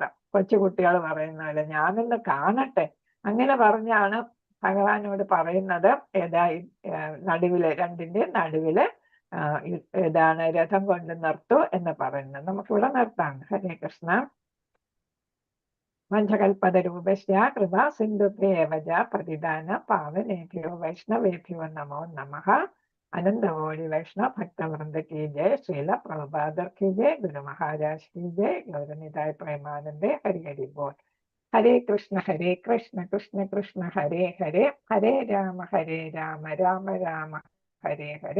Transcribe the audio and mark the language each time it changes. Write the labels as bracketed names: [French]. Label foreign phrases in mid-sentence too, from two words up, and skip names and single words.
[Malayalam] കൊച്ചുകുട്ടികൾ പറയുന്ന പോലെ ഞാനൊന്ന് കാണട്ടെ. അങ്ങനെ പറഞ്ഞാണ് ഭഗവാനോട് പറയുന്നത്. നടുവില് 2ന്റെ നടുവില് ഏതാണ്? രഥം കൊണ്ട് നിർത്തൂ എന്ന് പറയുന്നത്. നമുക്കിവിടെ നിർത്താം. ഹരേ കൃഷ്ണ. [Sanskrit] വഞ്ചകൽപതരൂപസ്യ കൃപ സിന്ധുഭ്യേവ പതിദാന പാവനേഭ്യോ വൈഷ്ണവേഭ്യോ നമോ നമഃ. അനന്തകോടി വൈഷ്ണവ ഭക്തവൃന്ദ [Hindi] की जय. [Sanskrit] ശ്രീല പ്രഭുപാദർ [Hindi] की जय. [Sanskrit] ഗുരു മഹാരാജ് [Hindi] की जय. [Sanskrit] ഗൗരനിതായ പ്രേമാനന്ദേ. ഹരി ഹരി ബോൾ. ഹരേ കൃഷ്ണ കൃഷ്ണ കൃഷ്ണ ഹരേ ഹരേ. ഹരേ രാമ രാമ രാമ ഹരേ ഹരേ.